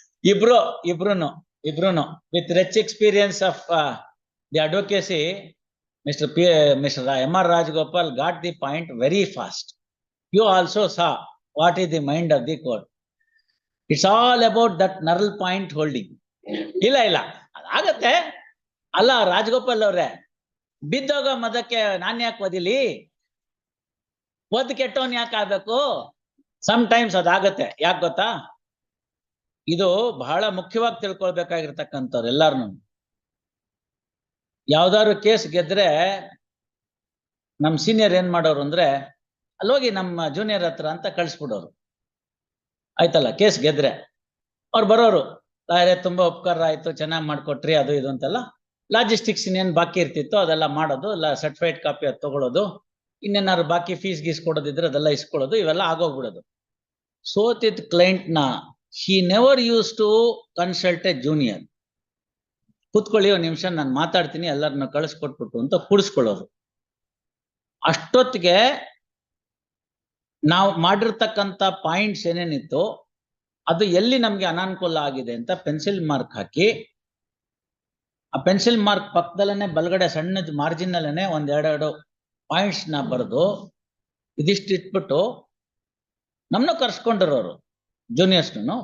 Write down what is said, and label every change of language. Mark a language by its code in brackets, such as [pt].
[kn] ಇಬ್ರುನು [en] with rich experience of the advocacy, Mr. M.R. Rajagopal got the point very fast. You also saw what is the mind of the court. It's all about that narrow point holding. [kn] ಇಲ್ಲ ಆಗತ್ತೆ. ಅಲ್ಲ ರಾಜಗೋಪಾಲ್ ಅವ್ರೆ, ಬಿದ್ದೋಗ ಮದಕ್ಕೆ ನಾನ್ ಯಾಕೆ ಓದಿಲಿ, ಓದ್ ಕೆಟ್ಟವನ್ ಯಾಕೆ ಆಗ್ಬೇಕು? Some times ಅದಾಗತ್ತೆ. ಯಾಕೆ ಗೊತ್ತಾ? ಇದು ಬಹಳ ಮುಖ್ಯವಾಗಿ ತಿಳ್ಕೊಳ್ಬೇಕಾಗಿರ್ತಕ್ಕಂಥವ್ರು ಎಲ್ಲಾರ್ನು. ಯಾವ್ದಾದ್ರು ಕೇಸ್ ಗೆದ್ರೆ ನಮ್ ಸೀನಿಯರ್ ಏನ್ ಮಾಡೋರು ಅಂದ್ರೆ, ಅಲ್ಲೋಗಿ ನಮ್ಮ ಜೂನಿಯರ್ ಹತ್ರ ಅಂತ ಕಳ್ಸ್ಬಿಡೋರು. ಆಯ್ತಲ್ಲ, ಕೇಸ್ ಗೆದ್ರೆ ಅವ್ರು ಬರೋರು, ಲಾಯರೇ ತುಂಬಾ ಉಪಕಾರ ಆಯ್ತು, ಚೆನ್ನಾಗ್ ಮಾಡ್ಕೊಟ್ರಿ, ಅದು ಇದು ಅಂತೆಲ್ಲ. ಲಾಜಿಸ್ಟಿಕ್ಸ್ ಇನ್ನೇನ್ ಬಾಕಿ ಇರ್ತಿತ್ತು ಅದೆಲ್ಲ ಮಾಡೋದು, ಇಲ್ಲ ಸರ್ಟಿಫೈಡ್ ಕಾಪಿ ಅದು ತಗೊಳ್ಳೋದು, ಇನ್ನೇನಾದ್ರು ಬಾಕಿ ಫೀಸ್ ಗೀಸ್ ಕೊಡೋದಿದ್ರೆ ಅದೆಲ್ಲ ಇಸ್ಕೊಳ್ಳೋದು, ಇವೆಲ್ಲ ಆಗೋಗ್ಬಿಡೋದು. ಸೋತಿದ್ ಕ್ಲೈಂಟ್ ನ [en] he never used to consult a junior. [kn] ಕೂತ್ಕೊಳ್ಳಿ ಒಂದ್ ನಿಮಿಷ ನಾನು ಮಾತಾಡ್ತೀನಿ, ಎಲ್ಲರನ್ನ ಕಳಿಸ್ಕೊಟ್ಬಿಟ್ಟು ಅಂತ ಕೂಡಿಸ್ಕೊಳ್ಳೋರು. ಅಷ್ಟೊತ್ತಿಗೆ ನಾವು ಮಾಡಿರ್ತಕ್ಕಂಥ ಪಾಯಿಂಟ್ಸ್ ಏನೇನಿತ್ತು ಅದು ಎಲ್ಲಿ ನಮ್ಗೆ ಅನಾನುಕೂಲ ಆಗಿದೆ ಅಂತ ಪೆನ್ಸಿಲ್ ಮಾರ್ಕ್ ಹಾಕಿ, ಆ ಪೆನ್ಸಿಲ್ ಮಾರ್ಕ್ ಪಕ್ಕದಲ್ಲೇ ಬಲಗಡೆ ಸಣ್ಣ ಮಾರ್ಜಿನ್ ಅಲ್ಲೇನೆ ಒಂದೆರಡು ಪಾಯಿಂಟ್ಸ್ ನ ಬರೆದು ಇದಿಷ್ಟು ಇಟ್ಬಿಟ್ಟು ನಮ್ಮನ್ನು ಕರ್ಸ್ಕೊಂಡಿರೋರು ಜೂನಿಯರ್ಸ್ನು.